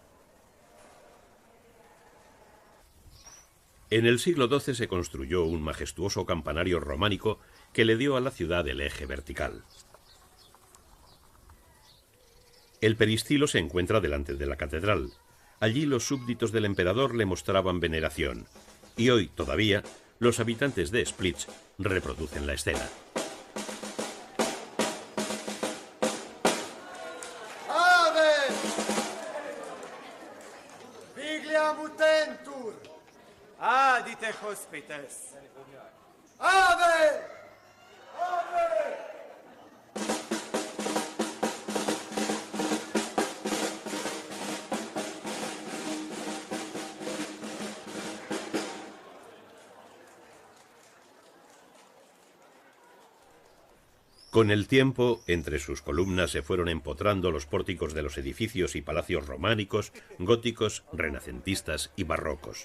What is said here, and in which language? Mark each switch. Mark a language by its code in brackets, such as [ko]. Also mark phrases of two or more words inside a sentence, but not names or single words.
[es] En el siglo XII se construyó un majestuoso campanario románico que le dio a la ciudad el eje vertical. El peristilo se encuentra delante de la catedral. Allí los súbditos del emperador le mostraban veneración. Y hoy, todavía, los habitantes de Split reproducen la escena. [la] Ave! Vigliam utentur! Adite hospites! Ave! Ave! [es] Con el tiempo, entre sus columnas se fueron empotrando los pórticos de los edificios y palacios románicos, góticos, renacentistas y barrocos.